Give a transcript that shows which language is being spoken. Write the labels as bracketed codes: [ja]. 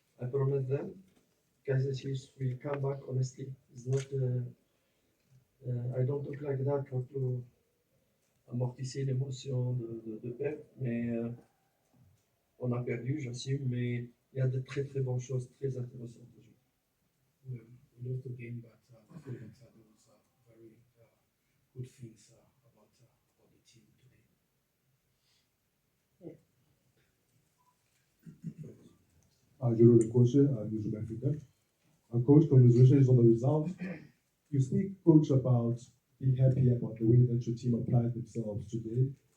[en] I promise them Kaizer Chiefs will come back honestly. It's not. I don't talk like that how to [fr] amortisser l'émotion de perdre, mais on a perdu, j'assume, mais il y a de très très bonnes choses, très intéressantes aujourd'hui. [en] We lost the game, but I feel that there was very good things about the team today. Juro de coach, New South Africa. Coach, congratulations on the result. You speak, coach, about being happy about the way that your team applied themselves today.